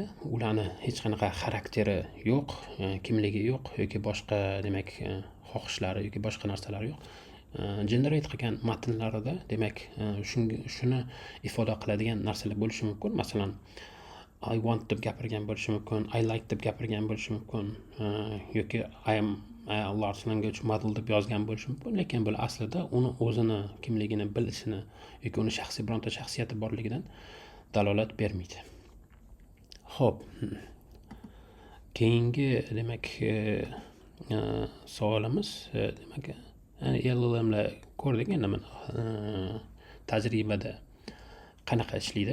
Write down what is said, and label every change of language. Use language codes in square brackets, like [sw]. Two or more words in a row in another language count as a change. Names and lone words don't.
[uz] Ularni hech qanaqa xarakteri yo'q, kimligi yo'q yoki boshqa demak xohishlari yoki boshqa narsalari yo'q. generate qilgan matnlarida demak shuni ifoda qiladigan narsalar bo'lishi mumkin. Masalan, [en] I want [uz] deb gapirgan bo'lishi mumkin, [en] I like [uz] deb gapirgan bo'lishi mumkin, yoki [en] I am a large language model [uz] deb yozgan bo'lishi mumkin, lekin bu aslida uni o'zini kimligini bilishini yoki uni shaxsiy bironta shaxsiyati borligidan dalolat bermaydi. Xo'p, keyingi demak savolimiz demak LLMlar ko'rdik, endi mana tajribada qanaqa ishlaydi.